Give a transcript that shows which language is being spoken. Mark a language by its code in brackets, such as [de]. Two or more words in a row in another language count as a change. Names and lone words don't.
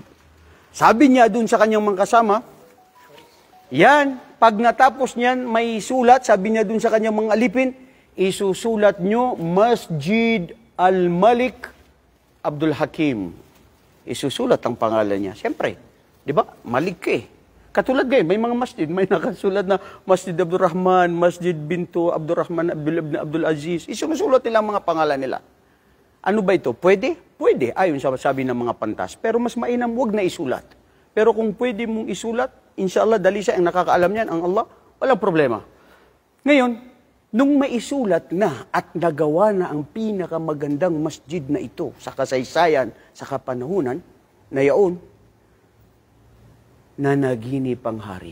[tl] Sabi niya dun sa kanyang mga kasama, yan, pag natapos niyan, may sulat, sabi niya dun sa kanyang mga alipin, isusulat nyo Masjid Al-Malik Abdul Hakim. Isusulat ang pangalan niya. Siyempre, di ba? Malik eh. Katulad ngayon, may mga masjid, may nakasulat na Masjid Abdul Rahman, Masjid Bintu Abdul Rahman, Abdul Aziz. Isusulat nila ang mga pangalan nila. Ano ba ito? Pwede? Pwede, ayon sa sabi ng mga pantas. Pero mas mainam, wag na isulat. Pero kung pwede mong isulat, inshallah, dali siya, ang nakakaalam niyan, ang Allah, walang problema. Ngayon, nung maisulat na at nagawa na ang pinakamagandang masjid na ito sa kasaysayan, sa kapanahunan, na yaon, nanaginip ang hari.